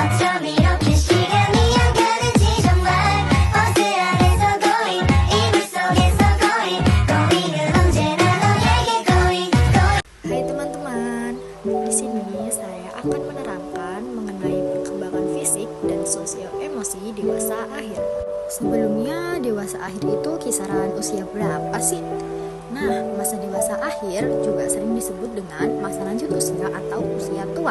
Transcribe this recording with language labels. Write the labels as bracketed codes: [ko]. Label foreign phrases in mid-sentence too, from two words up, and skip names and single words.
[ko] 밤이 이렇게 시간이 안 가는지 정말 버스 안에서 going 이불 속에서 going 언제나 너에게 going. [id] Hai teman-teman, di sini saya akan menerangkan mengenai perkembangan fisik dan sosio-emosi dewasa akhir. Sebelumnya, dewasa akhir itu kisaran usia berapa sih? Nah, masa dewasa akhir juga sering disebut dengan masa lanjut usia atau usia tua.